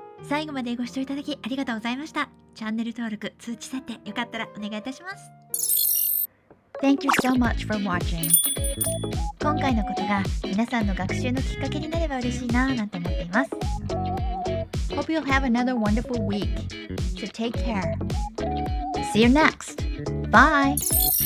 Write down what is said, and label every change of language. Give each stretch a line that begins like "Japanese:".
Japanese: 最後までご視聴いただきありがとうございました。チャンネル登録、通知設定よかったらお願いいたします。
English: Thank you so much for watching.
Japanese: 今回のことが皆さんの学習のきっかけになれば嬉しいなぁなんて思っています。
English: Hope you'll have another wonderful week. So take care. See you next. Bye.